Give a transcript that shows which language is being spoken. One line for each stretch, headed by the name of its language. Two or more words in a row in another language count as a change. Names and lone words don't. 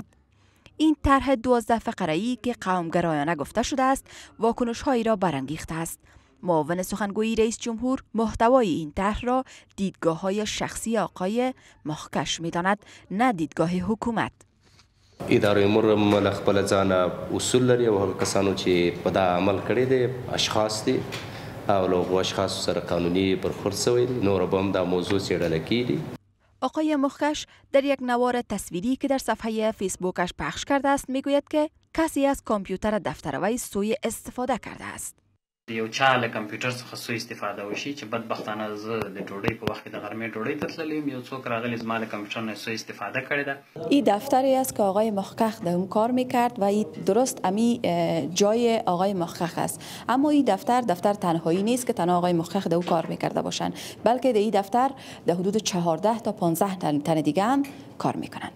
Persian: این طرح 12 فقره‌ای که قومگرایانه گفته شده است، واکنش‌هایی را برانگیخته است. معاون سخنگوی رئیس جمهور محتوای این طرح را دیدگاه‌های شخصی آقای مخکش می‌داند، نه دیدگاه حکومت.
Pashto: اداره امور مل خپل ځان اصول لري او هغه کسانو چې په دا عمل کړی دی اشخاص دي او له هغو اشخاصو سره قانوني برخورد شوی دی. نور به هم دا موضوع څېړله کیږي.
Persian: آقای مخکش در یک نوار تصویری که در صفحه فیسبوکش پخش کرده است میگوید که کسی از کامپیوتر دفتر وی سوء استفاده کرده است.
Pashto: یو چا له کمپیوټر څخه سوء استفاده وشي چې بدبختانه زه د ډوډۍ په وخت کې د غرمې ډوډۍ ته تللی یم، یو څوک راغلی زما له کمپیوټر نه سوء استفاده کړې ده.
Persian: این دفتری است که آقای مخکخ در اون کار میکرد و این درست امی جای آقای مخکخ است. اما این دفتر تنهایی نیست که تنها آقای مخکخ در اون کار میکرده باشند، بلکه در این دفتر در حدود 14 تا 15 تن دیگه هم کار میکنند.